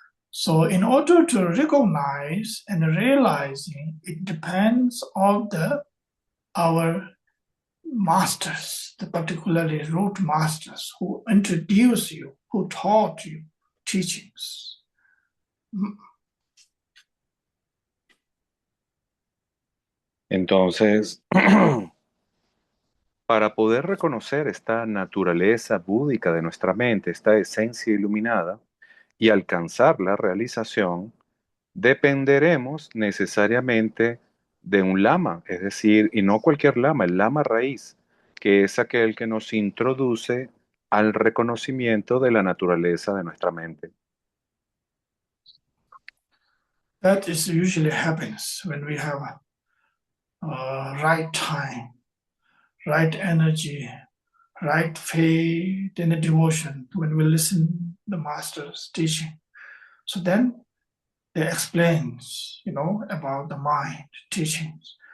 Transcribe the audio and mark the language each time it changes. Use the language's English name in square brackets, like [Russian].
[English] So in order to recognize and realizing, it depends on our masters, the particularly root masters who introduce you, who taught you teachings. [Spanish] Entonces, para poder reconocer esta naturaleza búdica de nuestra mente, esta esencia iluminada, y alcanzar la realización, dependeremos necesariamente de un lama, es decir, y no cualquier lama, el lama raíz, que es aquel que nos introduce al reconocimiento de la naturaleza de nuestra mente. [English] That is usually happens when we have right time, right energy, right faith and devotion when we listen the master's teaching. So then they explains, about the mind teachings.